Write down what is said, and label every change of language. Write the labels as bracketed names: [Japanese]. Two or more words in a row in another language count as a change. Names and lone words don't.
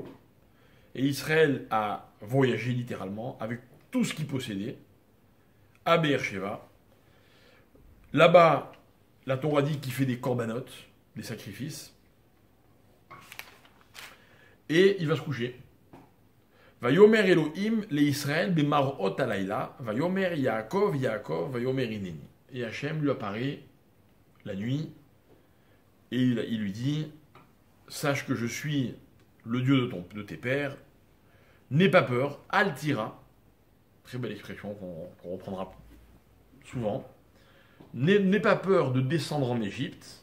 [French] Et Israël a voyagé littéralement avec tout ce qu'il possédait à Beersheba. Là-bas, la Torah dit qu'il fait des corbanotes, des sacrifices. Et il va se coucher. [Hebrew] ויאמר אלהים לישראל במראת הלילה. ויאמר יעקב יעקב ויאמר הנני. [French] Et Hachem lui apparaît la nuit. Et il lui dit, sache que je suis le Dieu de tes pères. N'aie pas peur, Altira. Très belle expression qu'on reprendra souvent. N'aie pas peur de descendre en Égypte.